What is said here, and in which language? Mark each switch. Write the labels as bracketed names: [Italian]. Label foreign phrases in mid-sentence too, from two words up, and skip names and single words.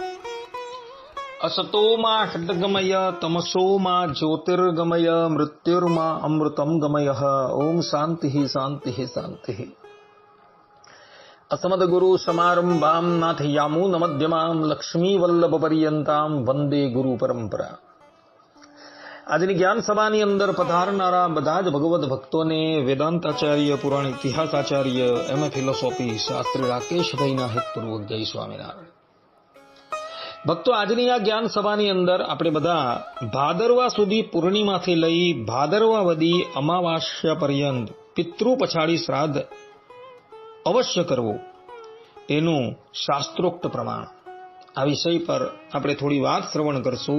[Sanskrit] असतो मा षड्गमय तमसो मा ज्योतिर्गमय मृत्युर्मा अमृतं गमयः। ओम शांतिः शांतिः शांतिः। असमद्गुरु समारंभां नाथयामुनमध्यमां लक्ष्मीवल्लभपर्यन्तां वंदे गुरु परंपरा। [Gujarati] આજની જ્ઞાન સભાની અંદર પધારનારા બધા જ ભગવદ ભક્તોને વેદાંતાચાર્ય, પુરાણ ઇતિહાસાચાર્ય, એમ.એ. ફિલોસોફી શાસ્ત્રી રાકેશભાઈના હિતપૂર્વક જય સ્વામિનારાયણ. ભક્તો, આજની આ જ્ઞાન સભાની અંદર આપણે બધા ભાદરવા સુધી પૂર્ણિમાથી લઈ ભાદરવા વદી અમાવાસ્યા પર્યંત પિતૃ પછાડી શ્રાદ્ધ અવશ્ય કરવું એનું શાસ્ત્રોક્ત પ્રમાણ, આ વિષય પર આપણે થોડી વાત શ્રવણ કરશું.